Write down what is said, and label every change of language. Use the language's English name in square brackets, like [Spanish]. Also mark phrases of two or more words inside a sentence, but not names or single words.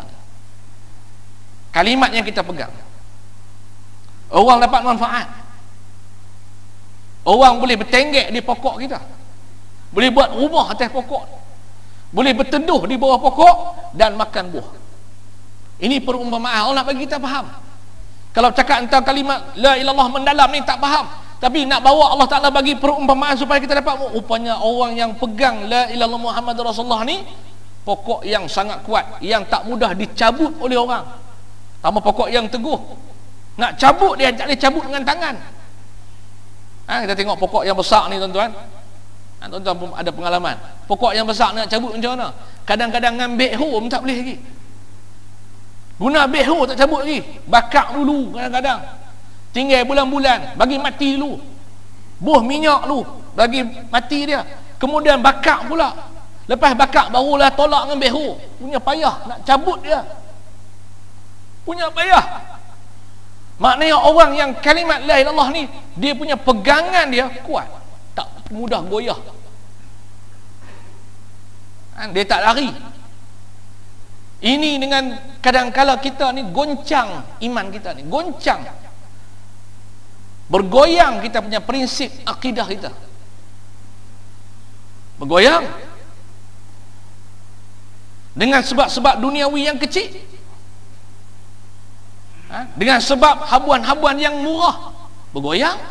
[Malay] Kalimat yang kita pegang, orang dapat manfaat. Orang boleh bertenggek di pokok kita, boleh buat rumah atas pokok, boleh berteduh di bawah pokok dan makan buah. Ini perumpamaan. Allah nak bagi kita faham. Kalau cakap tentang kalimat [Arabic] لا إله إلا الله [Malay] mendalam ni tak faham, tapi nak bawa Allah Ta'ala bagi perumpamaan supaya kita dapat, rupanya orang yang pegang [Arabic] لا إله إلا الله محمد رسول الله [Malay] ni pokok yang sangat kuat, yang tak mudah dicabut oleh orang. Sama pokok yang teguh, nak cabut dia tak boleh cabut dengan tangan. Kita tengok pokok yang besar ni tuan-tuan. Tuan-tuan ada pengalaman, pokok yang besar nak cabut macam mana? Kadang-kadang dengan backhoe pun tak boleh lagi. Guna backhoe tak cabut lagi, bakar dulu, kadang-kadang tinggal bulan-bulan bagi mati dulu, buh minyak dulu bagi mati dia, kemudian bakar pula. Lepas bakar barulah tolak dengan backhoe. Punya payah nak cabut dia, punya payah. Maknanya orang yang kalimat [Arabic] لا إله إلا الله [Malay] ni, dia punya pegangan dia kuat, tak mudah goyah. Dia tak lari. Ini dengan kadang-kala kita ni goncang iman kita ni, goncang, bergoyang kita punya prinsip akidah kita, bergoyang dengan sebab-sebab duniawi yang kecil, dengan sebab habuan-habuan yang murah, bergoyang.